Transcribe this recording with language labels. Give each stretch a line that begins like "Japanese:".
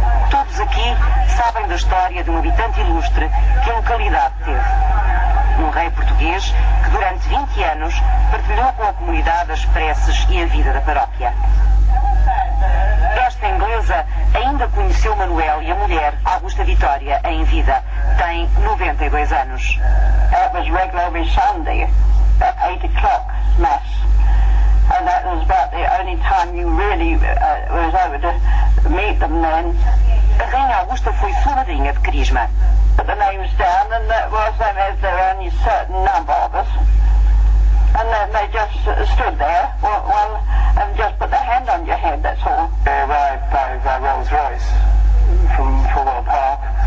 Portuguese: Todos aqui sabem da história de um habitante ilustre que a localidade teve. Um rei português que durante 20 anos partilhou com a comunidade as preces e a vida da paróquia. Esta inglesa ainda conheceu Manuel e a mulher, Augusta Vitória, em vida. Tem 92 anos.
English: It was regular every Sunday at 8 o'clock mass, and that was about the only time you really was able to meet them then.
Portuguese: A Rainha Augusta foi sua madrinha de crisma.
English: Put the names down, and that was then as there were only a certain number of us, and then they just stood there, well, and just put their hand on your head. That's all. They arrived by Rolls Royce from Fulwell Park.